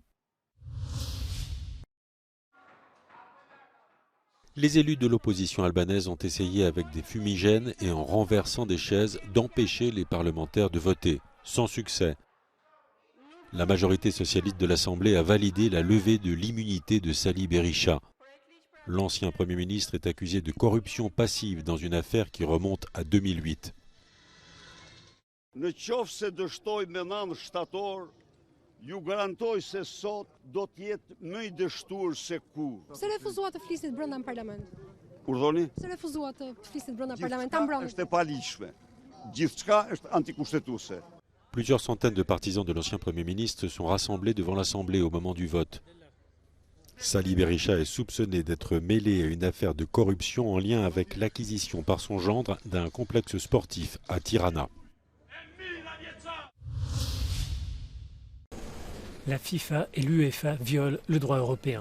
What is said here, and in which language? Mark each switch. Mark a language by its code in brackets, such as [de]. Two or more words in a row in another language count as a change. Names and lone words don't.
[fr] Les élus de l'opposition albanaise ont essayé avec des fumigènes et en renversant des chaises d'empêcher les parlementaires de voter, sans succès. La majorité socialiste de l'Assemblée a validé la levée de l'immunité de Sali Berisha. L'ancien Premier ministre est accusé de corruption passive dans une affaire qui remonte à 2008. [sq] Ju garantoj se sot do të jetë më I dështuar se kur. Se refuzuat të flisit brenda në parlament. Urdhoni? Se refuzuat të flisit brenda parlament. Ta mbrojnë. Është e paligjshme. Gjithçka është antikushtetuese. [fr] Plusieurs centaines de partisans de l'ancien Premier ministre se sont rassemblés devant l'Assemblée au moment du vote. Sali Berisha est soupçonné d'être mêlé à une affaire de corruption en lien avec l'acquisition par son gendre d'un complexe sportif à Tirana. La FIFA et l'UEFA violent le droit européen.